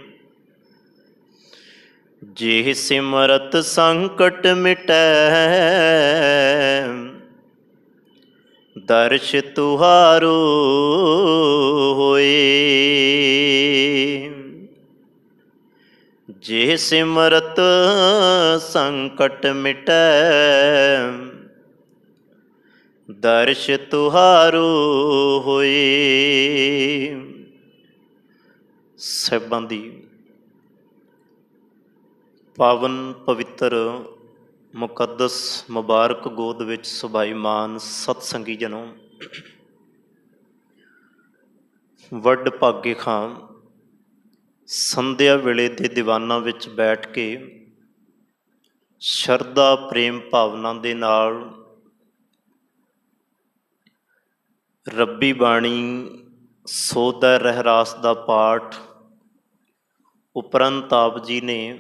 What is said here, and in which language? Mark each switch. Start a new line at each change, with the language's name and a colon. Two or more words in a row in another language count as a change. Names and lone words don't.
Hindi: जेह सिमरत संकट मिटै दर्श तुहारो होए। जे सिमरत संकट मिटै दर्श तुहारो होए।
Punjabi: ਸਾਹਿਬਾਂ ਦੀ ਪਾਵਨ ਪਵਿੱਤਰ ਮੁਕੱਦਸ ਮੁਬਾਰਕ ਗੋਦ ਵਿੱਚ ਸੁਭਾਈਮਾਨ ਸਤਸੰਗੀ ਜਨੋਂ, ਵੱਡ ਭਾਗੇ ਖਾਂ ਸੰਧਿਆ ਵੇਲੇ ਦੇ ਦੀਵਾਨਾਂ ਵਿੱਚ ਬੈਠ ਕੇ ਸ਼ਰਧਾ ਪ੍ਰੇਮ ਭਾਵਨਾ ਦੇ ਨਾਲ ਰੱਬੀ ਬਾਣੀ ਸੋਧੈ ਰਹਿਰਾਸ ਦਾ ਪਾਠ ਉਪਰੰਤ ਆਪ ਜੀ ਨੇ